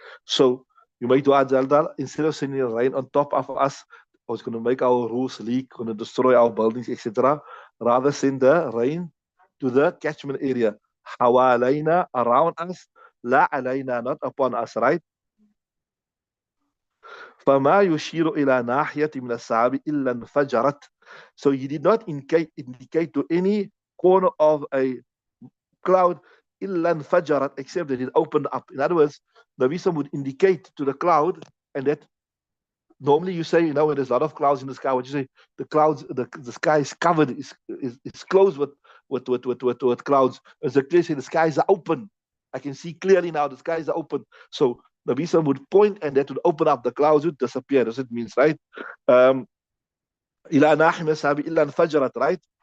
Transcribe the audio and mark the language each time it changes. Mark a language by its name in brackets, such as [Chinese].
[English] So you make dua Zaldal, instead of sending the rain on top of us, was going to make our roofs leak, going to destroy our buildings, etc. Rather send the rain to the catchment area. [Arabic] Hawalayna, [English] around us, [Arabic] la alayna, [English] not upon us, right? [Arabic] فما يشير إلى ناحية من السحاب إلا انفجرت. [English] So he did not indicate to any corner of a cloud [Arabic] إلا انفجرت, [English] except that it opened up. In other words, the Nabi would indicate to the cloud, and that normally you say, when there's a lot of clouds in the sky, what you say, the sky is covered, is closed with clouds. As the clear say, the skies are open. I can see clearly now the skies are open. So the Nabi would point, and that would open up, the clouds would disappear. That's what it means, right? [Arabic] Um, إلى ناحية سابي إلا انفجرت, [English] right?